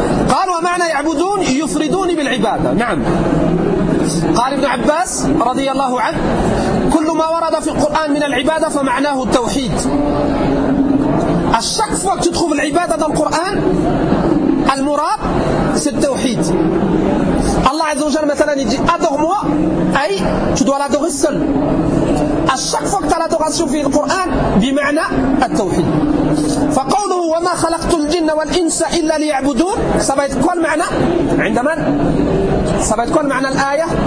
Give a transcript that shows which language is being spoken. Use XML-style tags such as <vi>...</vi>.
<ar>قال ومعنى يعبدون يفردون بالعبادة. نعم. قال ابن عباس رضي الله عنه كل ما ورد في القرآن من العبادة فمعناه التوحيد.</ar> <fr>À chaque fois que tu trouves l'ibada dans le Coran, al murad c'est tawhid. Allah azza wa jalla مثلا il dit adore-moi, ay tu dois l'adorer seul. À chaque fois que tu as l'adoration dans le Coran,</fr> <ar>بمعنى التوحيد. فقوله وما خلقت الجن والانس الا ليعبدون,</ar> <fr>ça va être quoi le</fr> <ar>معنى?</ar> <fr>عندما ça va être quoi le</fr> <ar>معنى الآية?</ar>